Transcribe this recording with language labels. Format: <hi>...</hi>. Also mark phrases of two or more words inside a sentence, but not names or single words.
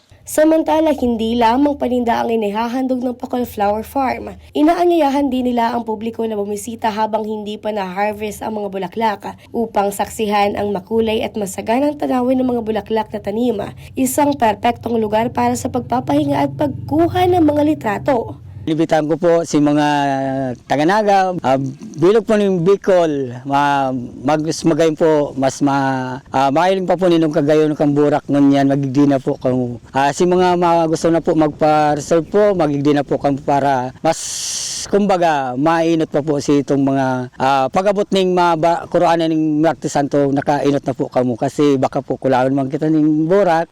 <tl>Samantala, hindi lamang paninda ang inihahandog ng Bacol Flower Farm. Inaanyayahan din nila ang publiko na bumisita habang hindi pa na-harvest ang mga bulaklak upang saksihan ang makulay at masaganang tanawin ng mga bulaklak na tanim. Isang perpektong lugar para sa pagpapahinga at pagkuha ng mga litrato.</tl> <bik>Libitan ko po si mga taga-Naga, bilog po ng Bicol, magayon po, mahiling pa po ninong kagayon ng burak nun yan, magigdi na po kamo. Si mga gusto na po magpa-reserve po, magigdi na po kamo para mas, kumbaga, mainot pa po si itong mga pag-abot ng Qur'anan ng Martes Santo, nakainot na po kamo kasi baka po kulangan man kita ng burak.</bik>